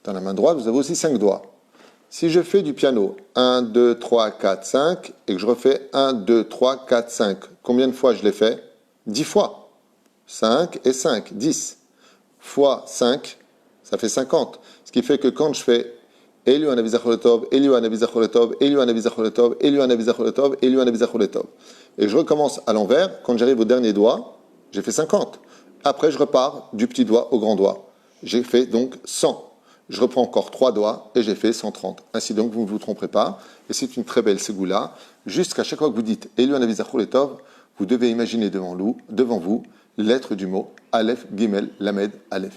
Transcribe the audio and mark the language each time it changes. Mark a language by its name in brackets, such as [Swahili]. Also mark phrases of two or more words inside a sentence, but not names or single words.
[French] Dans la main droite, vous avez aussi 5 doigts. Si je fais du piano 1, 2, 3, 4, 5 et que je refais 1, 2, 3, 4, 5, combien de fois je l'ai fait? 10 fois. 5 et 5, 10 fois 5, ça fait 50. Ce qui fait que quand je fais Eliu Anavizacholetov, Eliu Anavizacholetov, Eliu Anavizacholetov, Eliu Anavizacholetov, Eliu Anavizacholetov, et je recommence à l'envers, quand j'arrive au dernier doigt, j'ai fait 50. Après, je repars du petit doigt au grand doigt. J'ai fait donc 100. Je reprends encore 3 doigts et j'ai fait 130. Ainsi donc, vous ne vous tromperez pas. Et c'est une très belle ségoula. Jusqu'à chaque fois que vous dites Eliu Anavizacholetov, vous devez imaginer devant vous lettre du mot Aleph, Gimel, Lamed, Aleph.